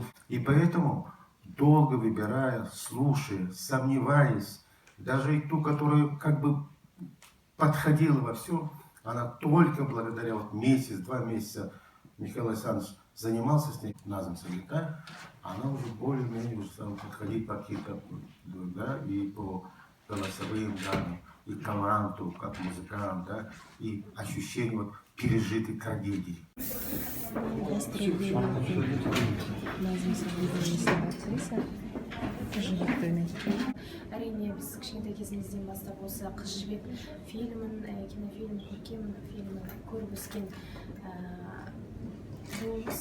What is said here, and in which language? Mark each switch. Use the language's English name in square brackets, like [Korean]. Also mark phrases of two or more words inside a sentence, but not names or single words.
[Russian] И поэтому, долго выбирая, слушая, сомневаясь, даже и ту, которая как бы подходила во все, она только благодаря месяц-два месяца Михаил Александрович занимался с ней, Назом Сагитай, она уже более-менее стала подходить по каким-то, да, и по голосовым данным. и таланту, как музыкант, да, и ощущение вот пережитой трагедии. [Kazakh] Әрине біз кішкентай кезімізден бастап осы Қыз жібек фильмін, кинофильм, көркем фильмін көріп өскен болмыз.